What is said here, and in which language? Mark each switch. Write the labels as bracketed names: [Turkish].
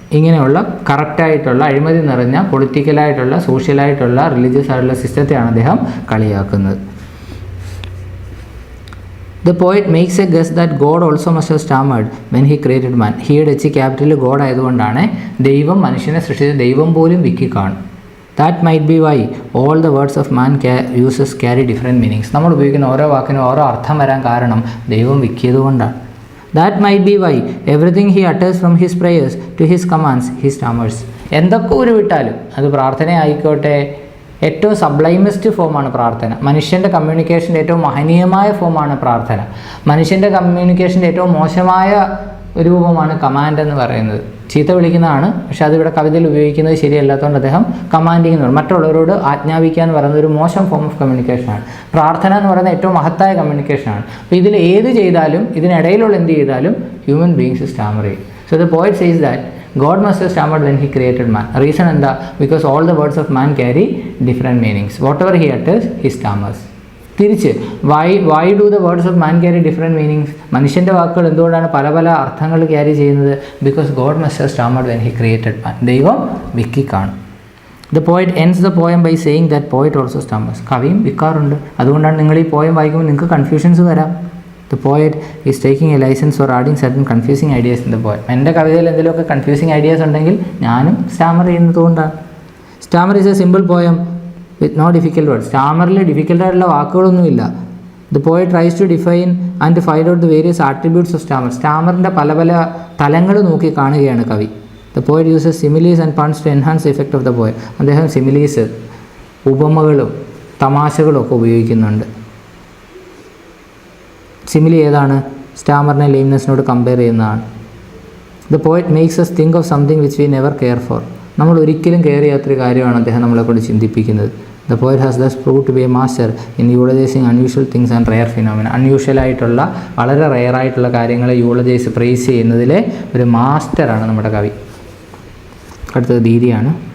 [Malayalam] ഇങ്ങനെയുള്ള കറക്റ്റായിട്ടുള്ള അഴിമതി നിറഞ്ഞ പൊളിറ്റിക്കലായിട്ടുള്ള, സോഷ്യലായിട്ടുള്ള, റിലീജിയസ് ആയിട്ടുള്ള സിസ്റ്റത്തെയാണ് അദ്ദേഹം കളിയാക്കുന്നത്. [English] The poet makes a guess that God also must have stammered when he created man. [Malayalam] Here H capital God ആയതുകൊണ്ടാണ് ദൈവം മനുഷ്യനെ സൃഷ്ടിച്ച ദൈവം പോലും വിക്കി കാണും. [English] That might be why all the words of man uses carry different meanings. [Malayalam] നമ്മൾ ഉപയോഗിക്കുന്ന ഓരോ വാക്കിനും ഓരോ അർത്ഥം വരാൻ കാരണം ദൈവം വിക്കിയതുകൊണ്ടാണ്. [English] That might be why everything he utters from his prayers to his commands he stammers. [Malayalam] എന്തൊക്കെ ഉരുവിട്ടാലും അത് പ്രാർത്ഥന ആയിക്കോട്ടെ, ഏറ്റവും സബ്ലൈമസ്റ്റ് ഫോമാണ് പ്രാർത്ഥന. മനുഷ്യൻ്റെ കമ്മ്യൂണിക്കേഷൻ്റെ ഏറ്റവും മഹനീയമായ ഫോമാണ് പ്രാർത്ഥന. മനുഷ്യൻ്റെ കമ്മ്യൂണിക്കേഷൻ്റെ ഏറ്റവും മോശമായ രൂപമാണ് കമാൻഡ് എന്ന് പറയുന്നത്. ചീത്ത വിളിക്കുന്നതാണ്, പക്ഷെ അതിവിടെ കവിതയിൽ ഉപയോഗിക്കുന്നത് ശരിയല്ലാത്തതുകൊണ്ട് അദ്ദേഹം കമാൻഡിങ് എന്ന് പറയും. മറ്റുള്ളവരോട് ആജ്ഞാപിക്കുക എന്ന് പറയുന്നത് ഒരു മോശം ഫോം ഓഫ് കമ്മ്യൂണിക്കേഷനാണ്. പ്രാർത്ഥന എന്ന് പറയുന്നത് ഏറ്റവും മഹത്തായ കമ്മ്യൂണിക്കേഷനാണ്. അപ്പോൾ ഇതിൽ ഏത് ചെയ്താലും, ഇതിനിടയിലുള്ള എന്ത് ചെയ്താലും ഹ്യൂമൻ ബീങ്സ് സ്റ്റാമർ ചെയ്യും. [English] So the poet says that God must have stammered when he created man. Reason എന്താ? Because all the words of man carry different meanings. Whatever he utters, he stammers. തിരിച്ച് why do the words of man carry different meanings? [Malayalam] മനുഷ്യൻ്റെ വാക്കുകൾ എന്തുകൊണ്ടാണ് പല പല അർത്ഥങ്ങൾ carry ചെയ്യുന്നത്? [English] Because God must have stammered when he created man. [Malayalam] ദൈവം വിക്കി കാണും. [English] The poet ends the poem by saying that poet also stammers. [Malayalam] കവിയും വിക്കാറുണ്ട്. അതുകൊണ്ടാണ് നിങ്ങൾ ഈ പോയം വായിക്കുമ്പോൾ നിങ്ങൾക്ക് കൺഫ്യൂഷൻസ് വരാം. [English] The poet is taking a license for adding certain confusing ideas in the poem. [Malayalam] എൻ്റെ കവിതയിൽ എന്തെങ്കിലുമൊക്കെ കൺഫ്യൂസിങ് ഐഡിയാസ് ഉണ്ടെങ്കിൽ ഞാനും Starmer ചെയ്യുന്നതുകൊണ്ടാണ്. [English] Stammer is a simple poem with no difficult words. [Malayalam] സ്റ്റാമറിൽ ഡിഫിക്കൽട്ടായിട്ടുള്ള വാക്കുകളൊന്നുമില്ല. [English] The poet tries to define and to find out the various attributes of stammer. [Malayalam] സ്റ്റാമറിൻ്റെ പല പല തലങ്ങൾ നോക്കി കാണുകയാണ് കവി. [English] The poet uses similes and puns to enhance the effect of the poem. [Malayalam] അദ്ദേഹം similes, ഉപമകളും തമാശകളും ഒക്കെ ഉപയോഗിക്കുന്നുണ്ട്. സിമിലി ഏതാണ്? സ്റ്റാമറിനെ ലെയിംനെസ്സിനോട് കമ്പയർ ചെയ്യുന്നതാണ്. [English] The poet makes us think of something which we never care for. [Malayalam] നമ്മൾ ഒരിക്കലും കെയർ ചെയ്യാത്തൊരു കാര്യമാണ് അദ്ദേഹം നമ്മളെക്കൊണ്ട് ചിന്തിപ്പിക്കുന്നത്. [English] The poet has thus prove to be a master in eulogising unusual things and rare phenomena. [Malayalam] അൺയൂഷ്വലായിട്ടുള്ള വളരെ റെയറായിട്ടുള്ള കാര്യങ്ങളെ യൂളജൈസ് പ്രൈസ് ചെയ്യുന്നതിലെ ഒരു മാസ്റ്ററാണ് നമ്മുടെ കവി. അടുത്തത് ദീദിയാണ്.